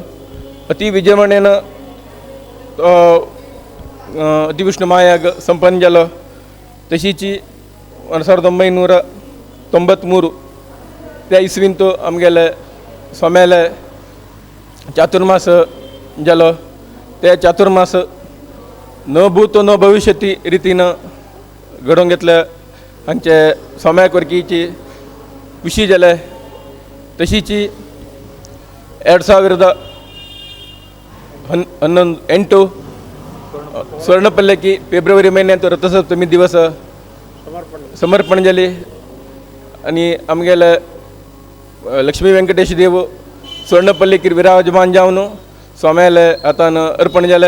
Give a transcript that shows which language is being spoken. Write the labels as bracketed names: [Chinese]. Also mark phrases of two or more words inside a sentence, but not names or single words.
[Konkani] अति विजयमणेन अतिविष्णू महायाग संपन्न जालो. तशीच 1993 त्या इसवींत आमगेले स्वामेले चातुर्मास जालो. ते चातुर्मास [Sanskrit] न भूतो न भविष्यती [Konkani] रितीन घडोवन घेतले. हांचे स्वाम्याक वरकीची खुशी जाले. तशीच 2018 स्वर्णपल्लकी फेब्रुवारी महिन्यात रथसप्तमी दिवस समर्पण जाली आनी आमगेले लक्ष्मी व्यंकटेश देव स्वर्णपल्लिकीर विराजमान जावन स्वाम्याले हातान अर्पण जाले.